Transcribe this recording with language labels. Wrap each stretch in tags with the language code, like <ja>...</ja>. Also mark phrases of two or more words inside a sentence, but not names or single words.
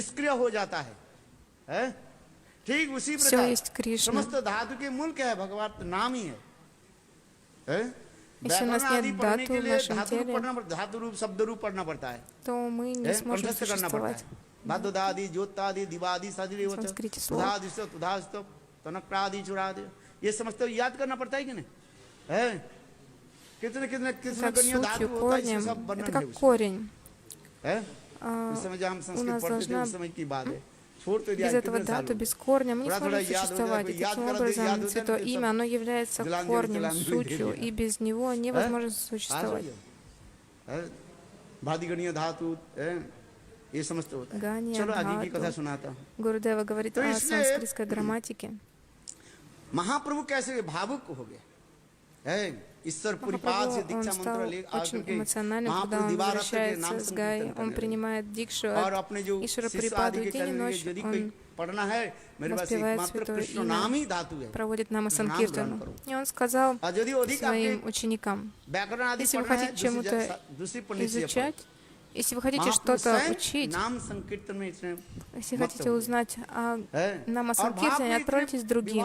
<ru>Все есть Кришна. Если у нас нет дату в нашем теле, то мы не сможем существовать. В санскрите слово.</ru> <hi>ये समझते हो, याद करना पड़ता है कि नहीं, है? कितने</hi> <ru>Как сутью, корнем, это как корень. У нас должна без этого дату, без корня мы не сможем существовать. И таким образом, святое имя, оно является корнем, сутью, и без него невозможно существовать. Гания, Дхату. Гурудева говорит о санскритской грамматике.</ru> <hi>महाप्रभु कैसे भावुक हो गए, ईश्वर पुरीपाद से दीक्षा मंत्र ले</hi> <ru>очень эмоциональным, когда он возвращается с Гаи, он принимает дикшу от Ишвара Пурипаду, и день и ночь он воспевает святое имя, проводит нама санкиртану. И он сказал своим ученикам: если вы хотите чему-то изучать, если вы хотите что-то учить, если хотите узнать о Нама Санкиртане, отправьтесь к другим.</ru>